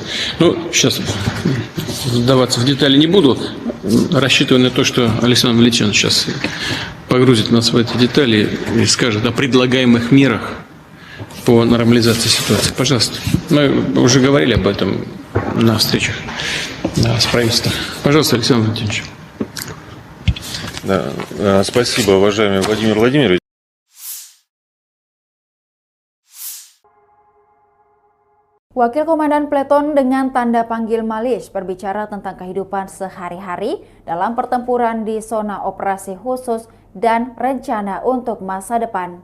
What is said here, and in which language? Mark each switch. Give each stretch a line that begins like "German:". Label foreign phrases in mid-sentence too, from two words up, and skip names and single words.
Russian: Ну, сейчас вдаваться в детали не буду, рассчитывая на то, что Александр Валентинович сейчас погрузит нас в эти детали и скажет о предлагаемых мерах по нормализации ситуации. Пожалуйста. Мы уже говорили об этом на встречах с правительством. Пожалуйста, Александр Валентинович. Да, спасибо, уважаемый Владимир Владимирович.
Indonesian: Wakil Komandan Peleton dengan tanda panggil Malis berbicara tentang kehidupan sehari-hari dalam pertempuran di zona operasi khusus dan rencana untuk masa depan.